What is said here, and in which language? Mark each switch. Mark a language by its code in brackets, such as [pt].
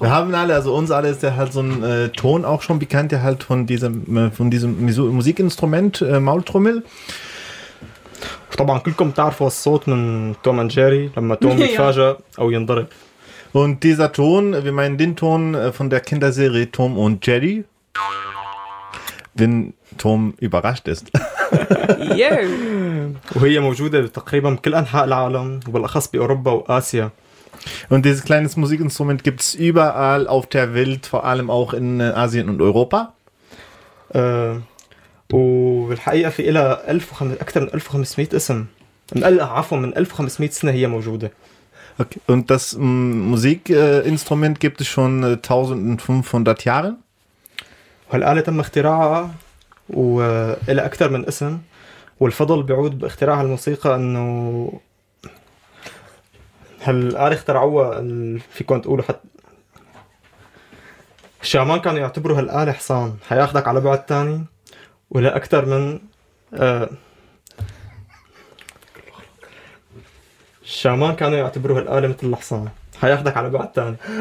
[de] Wir haben alle, also uns alle ist ja halt so ein Ton auch schon bekannt, der halt von diesem Musikinstrument Maultrommel. [ar] طبعا كلكم تعرفوا الصوت من توم اند جيري لما توم يتفاجأ او ينضرب. [de] Und dieser Ton, wir meinen den Ton von der Kinderserie Tom und Jerry. Wenn Tom überrascht ist. [ar] وهي موجودة تقريبا بكل أنحاء العالم وبالأخص بأوروبا وآسيا. [de] Und dieses kleine Musikinstrument gibt es überall auf der Welt, vor allem auch in Asien und Europa. [ar] وبالحقيقة في إلها أكثر من 1500 اسم. من 1500 سنة هي موجودة. Okay. [de] Und das Musikinstrument gibt es schon 1500 Jahre. [ar] هالآلة تم اختراعها وإلى أكثر من اسم والفضل بيعود باختراع هالموسيقى إنه هالآلة اخترعوها في كنت أقوله حتى الشامان كانوا يعتبروا هالآلة حصان هياخدك على بعد تاني ولا أكثر من الشامان كانوا يعتبروا هالآلة مثل الحصان هياخدك على بعد تاني